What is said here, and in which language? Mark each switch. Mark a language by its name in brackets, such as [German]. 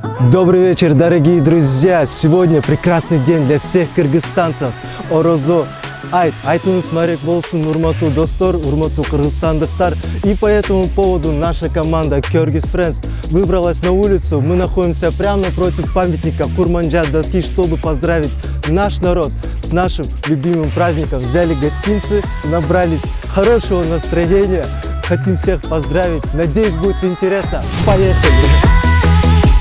[Russian] Добрый вечер, дорогие друзья! Сегодня прекрасный день для всех кыргызстанцев. [Kyrgyz] Орозо айтыңыз марек болсун, урматтуу достор, урматтуу кыргызстандыктар. [Russian] И по этому поводу наша команда Kyrgyz Friends выбралась на улицу. Мы находимся прямо напротив памятника Курманджа-Датки, чтобы поздравить наш народ с нашим любимым праздником. Взяли гостинцы, набрались хорошего настроения. Хотим всех поздравить. Надеюсь, будет интересно. Поехали!